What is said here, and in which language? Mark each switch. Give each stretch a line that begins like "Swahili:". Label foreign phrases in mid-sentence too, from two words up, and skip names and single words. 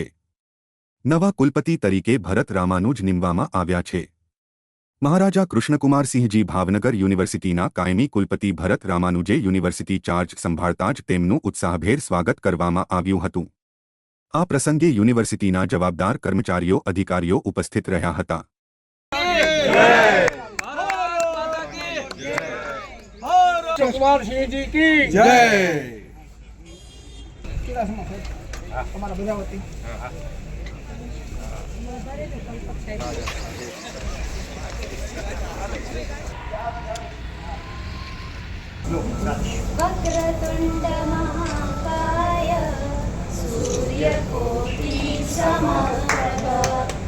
Gujarati: નવા કુલપતિ તરીકે ભરત રામાનુજ નિમવામાં આવ્યા છે। મહારાજા કૃષ્ણકુમારસિંહજી ભાવનગર યુનિવર્સિટીના કાયમી કુલપતિ ભરત રામાનુજે યુનિવર્સિટી ચાર્જ સંભાળતા જ તેમનું ઉત્સાહભેર સ્વાગત કરવામાં આવ્યું હતું। આ પ્રસંગે યુનિવર્સિટીના જવાબદાર કર્મચારીઓ અધિકારીઓ ઉપસ્થિત રહ્યા હતા।
Hindi: कुमार सिंह जी की जय।
Sanskrit: वक्रतुंड महाकाय सूर्यकोटि समप्रभ